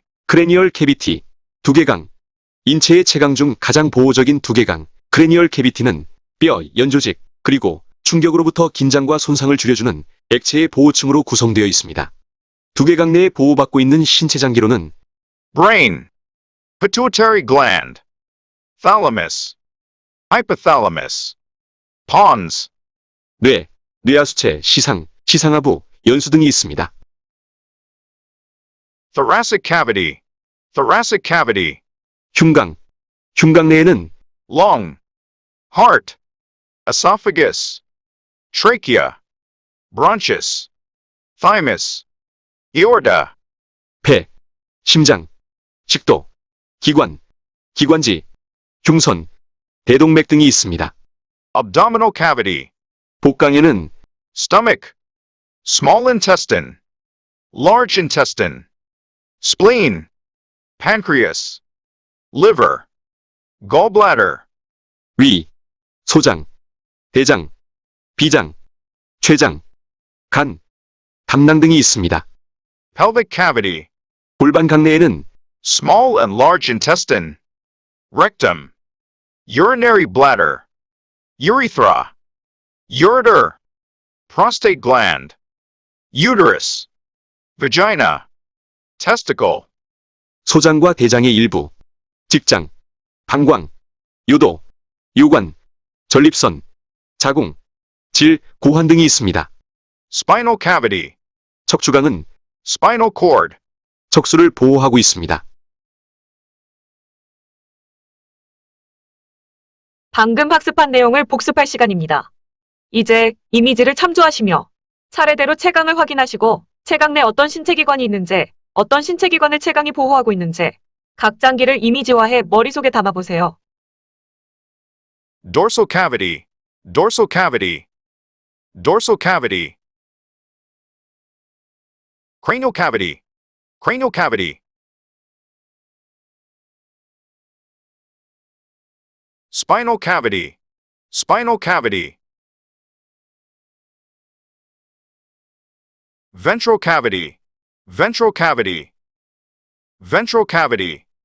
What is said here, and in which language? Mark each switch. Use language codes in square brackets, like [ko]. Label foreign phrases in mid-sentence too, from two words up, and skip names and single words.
[en] cranial cavity, [ko] 두개강. 인체의 체강 중 가장 보호적인 두개강, 크레니얼 캐비티는 뼈, 연조직, 그리고 충격으로부터 긴장과 손상을 줄여주는 액체의 보호층으로 구성되어 있습니다. 두개강 내에 보호받고 있는 신체 장기로는 [en] Brain. Pituitary gland. Thalamus. Hypothalamus. Pons. [ko] 뇌, 뇌하수체, 시상, 시상하부, 연수 등이 있습니다. [en] Thoracic cavity. Thoracic cavity. [ko] 흉강, 흉강 내에는 [en] Lung. Heart. Esophagus. Trachea. Bronchus. Thymus. Aorta. [ko] 폐, 심장, 식도, 기관, 기관지, 흉선, 대동맥 등이 있습니다. [en] Abdominal cavity. [ko] 복강에는 [en] Stomach. small intestine, large intestine, spleen, pancreas, liver, gallbladder, [ko] 위, 소장, 대장, 비장, 췌장, 간, 담낭 등이 있습니다. [en] pelvic cavity, [ko] 골반 강내에는 [en] small and large intestine, rectum, urinary bladder, urethra, ureter, prostate gland, uterus, vagina, testicle, [ko] 소장과 대장의 일부, 직장, 방광, 요도, 요관, 전립선, 자궁, 질, 고환 등이 있습니다. [en] spinal cavity, [ko] 척추강은 [en] spinal cord, [ko] 척수를 보호하고 있습니다. 방금 학습한 내용을 복습할 시간입니다. 이제 이미지를 참조하시며 차례대로 채광을 확인하시고 채광 내 어떤 신체기관이 있는지, 어떤 신체기관을 채광이 보호하고 있는지 각 장기를 이미지화해 머릿속에 담아보세요. [en] dorsal cavity, dorsal cavity, dorsal cavity, cranial cavity, cranial cavity, spinal cavity, spinal cavity, ventral cavity, ventral cavity, ventral cavity,